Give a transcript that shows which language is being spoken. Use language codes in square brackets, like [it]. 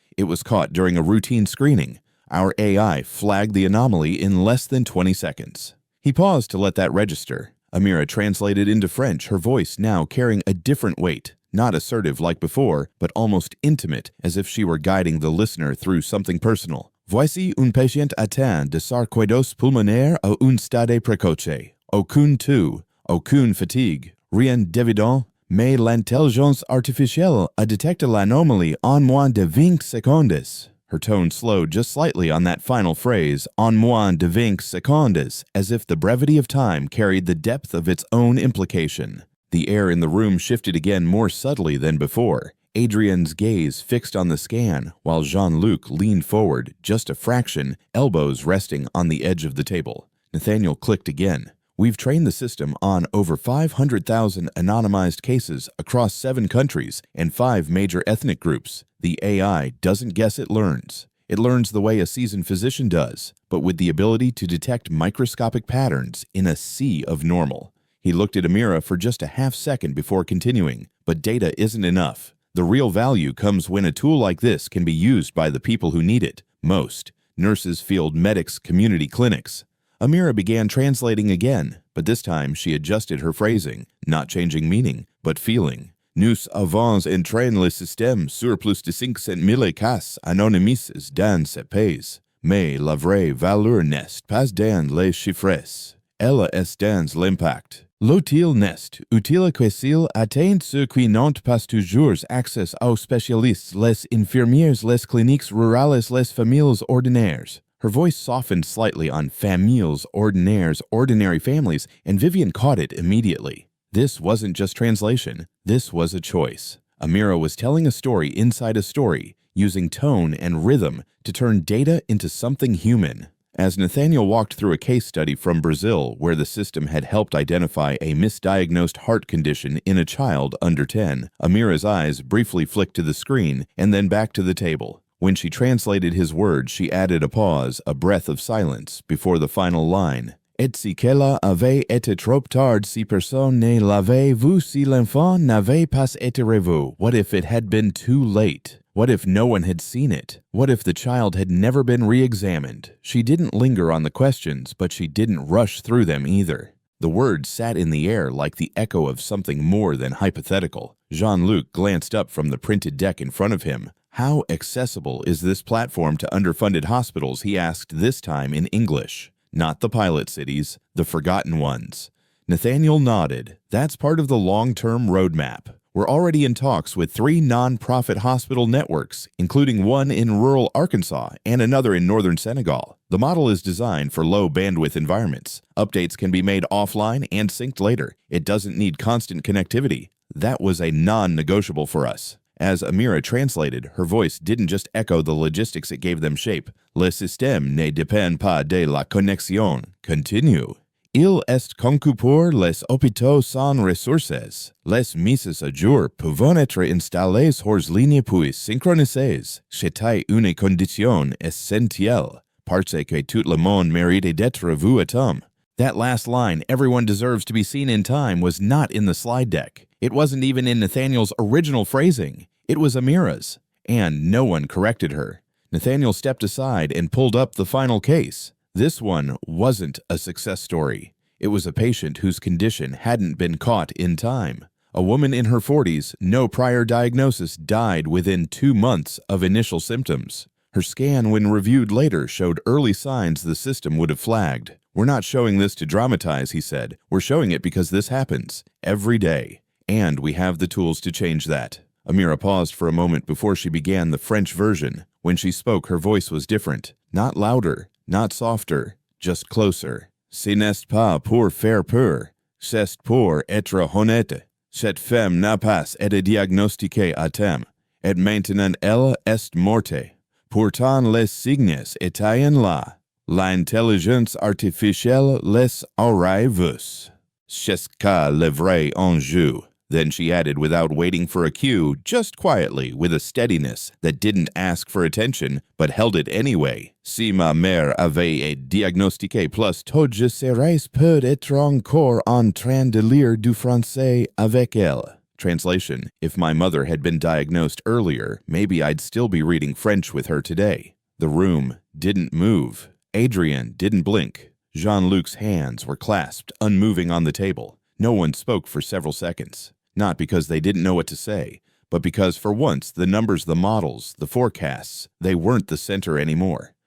[en] It was caught during a routine screening. Our AI flagged the anomaly in less than 20 seconds. He paused to let that register. Amira translated into French, her voice now carrying a different weight, not assertive like before, but almost intimate, as if she were guiding the listener through something personal. [fr] Voici un patient atteint de sarcoïdose pulmonaire à un stade précoce. Aucune fatigue, rien d'évident, mais l'intelligence artificielle a détecté l'anomalie en moins de 20 secondes. [en] Her tone slowed just slightly on that final phrase, [fr] en moins de 20 secondes, [en] as if the brevity of time carried the depth of its own implication. The air in the room shifted again more subtly than before. Adrienne's gaze fixed on the scan, while Jean-Luc leaned forward, just a fraction, elbows resting on the edge of the table. Nathaniel clicked again. We've trained the system on over 500,000 anonymized cases across 7 countries and 5 major ethnic groups. The AI doesn't guess, it learns. It learns the way a seasoned physician does, but with the ability to detect microscopic patterns in a sea of normal. He looked at Amira for just a half second before continuing, but data isn't enough. The real value comes when a tool like this can be used by the people who need it most: nurses, field medics, community clinics. Amira began translating again, but this time she adjusted her phrasing, not changing meaning, but feeling. [fr] Nous avons entraîné le système sur plus de 500 000 cas anonymes dans ce pays, mais la vraie valeur n'est pas dans les chiffres, elle est dans l'impact. L'outil n'est utile que s'il atteint ceux qui n'ont pas toujours accès aux spécialistes, les infirmières, les cliniques rurales, les familles ordinaires. [en] Her voice softened slightly on [fr] familles ordinaires, [en] ordinary families, and Vivian caught it immediately. This wasn't just translation. This was a choice. Amira was telling a story inside a story, using tone and rhythm to turn data into something human. As Nathaniel walked through a case study from Brazil where the system had helped identify a misdiagnosed heart condition in a child under 10, Amira's eyes briefly flicked to the screen and then back to the table. When she translated his words, she added a pause, a breath of silence, before the final line. [fr] Et si qu'elle avait été trop tard si personne ne l'avait vu, si l'enfant n'avait pas été revu. [en] What if it had been too late? What if no one had seen it? What if the child had never been re-examined? She didn't linger on the questions, but she didn't rush through them either. The words sat in the air like the echo of something more than hypothetical. Jean-Luc glanced up from the printed deck in front of him. How accessible is this platform to underfunded hospitals, he asked, this time in English. Not the pilot cities, the forgotten ones. Nathaniel nodded. That's part of the long-term roadmap. We're already in talks with 3 non-profit hospital networks, including one in rural Arkansas and another in northern Senegal. The model is designed for low-bandwidth environments. Updates can be made offline and synced later. It doesn't need constant connectivity. That was a non-negotiable for us. As Amira translated, her voice didn't just echo the logistics, it gave them shape. [fr] Le système ne dépend pas de la connexion. Continue. Il est conçu pour les hôpitaux sans ressources. Les mises à jour peuvent être installées hors ligne puis synchronisées. C'est une condition essentielle. Parce que tout le monde mérite d'être vu à temps. [en] That last line, everyone deserves to be seen in time, was not in the slide deck. It wasn't even in Nathaniel's original phrasing. It was Amira's, and no one corrected her. Nathaniel stepped aside and pulled up the final case. This one wasn't a success story. It was a patient whose condition hadn't been caught in time. A woman in her 40s, no prior diagnosis, died within 2 months of initial symptoms. Her scan, when reviewed later, showed early signs the system would have flagged. We're not showing this to dramatize, he said. We're showing it because this happens every day. And we have the tools to change that. Amira paused for a moment before she began the French version. When she spoke, her voice was different. Not louder, not softer, just closer. [fr] Ce n'est pas pour faire peur. C'est pour être honnête. Cette femme n'a pas été diagnostiquée à temps. Et maintenant elle est morte. Pourtant les signes étaient là. L'intelligence artificielle les aurait vus. C'est ça le vrai enjeu. [en] Then she added without waiting for a cue, just quietly, with a steadiness that didn't ask for attention, but held it anyway. [fr] Si ma mère avait été diagnostiquée plus tôt, je serais peut-être encore en train de lire du français avec elle. [en] Translation: If my mother had been diagnosed earlier, maybe I'd still be reading French with her today. The room didn't move. Adrian didn't blink. Jean-Luc's hands were clasped, unmoving on the table. No one spoke for several seconds. Not because they didn't know what to say, but because for once the numbers, the models, the forecasts, they weren't the center anymore.